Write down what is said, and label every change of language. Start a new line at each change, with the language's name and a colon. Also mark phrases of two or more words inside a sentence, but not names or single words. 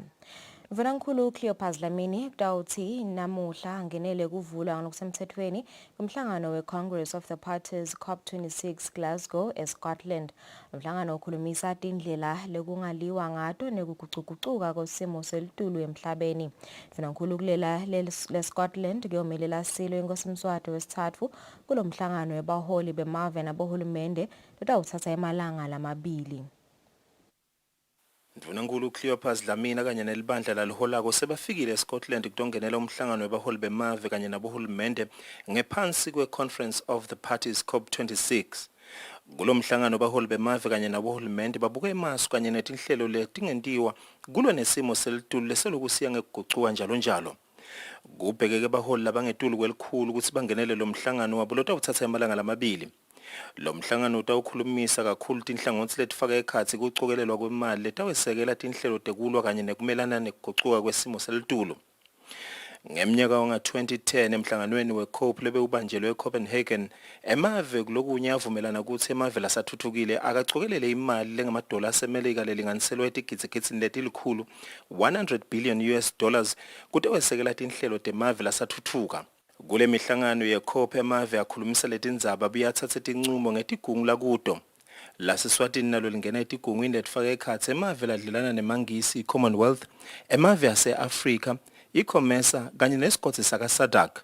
Swati: Mvanankulu Cleopas Dlamini kutawuthi namuhla ngenele kuvulwa ngokusemthethweni kumhlangano we-Congress of the Parties COP26 Glasgow eScotland. Umhlangano ukhulumisa tindlela lekungaliwa ngato nekugucugucuka kwesimo selitulu emhlabeni. Mvanankulu kulela leScotland kuyomelela silo inkosi Mswati wesithathu kulomhlangano webaholi bemave nabohulumende lotawuthatha emalanga lamabili. Mvunankulu Cleopas Dlamini kanye nelibandla laliholako sebafikile eScotland kutongenela umhlangano webaholi bemave kanye nabohulumende ngephansi kwe-Conference of the Parties COP26. Kulomhlangano webaholi bemave kanye nabohulumende babuka emasu kanye netinhlelo letingentiwa kulwa nesimo selitulu leselokusiya ngekugucuka njalo njalo. Kubhekeke abaholi labangetulu kwelikhulu ukuthi bangenele lo mhlangano wabo lotawuthatha amalanga lamabili. Lo mhlangano utawukhulumisa kakhulu tinhlangothi letifaka ekhatsi kucokelelwa kwemali letawesekela tinhlelo tekulwa kanye nekumelana nekuguquka kwesimo selitulu. Ngemnyaka wanga-2010 emhlanganweni we-COPE lebewubanjelwe eCopenhagen, emave kulokunye avumelana ukuthi emave lasathuthukile akacokelele imali lengamadola asemelika lelinganiselwa etigidzi letilikhulu
English: 100 billion US dollars
Swati: kutewesekela tinhlelo temave lasathuthuka. Kule mihlangano ye-COPE emave akhulumisa letindzaba abuyathathe tincumo ngetigungu lakuto. Laseswatini nalo lingena etigungwini letifaka ekhatsi emave ladlelana nemangisi i-Commonwealth, emave ase-Afrika, iComesa kanye nesigodzi saka-SADC.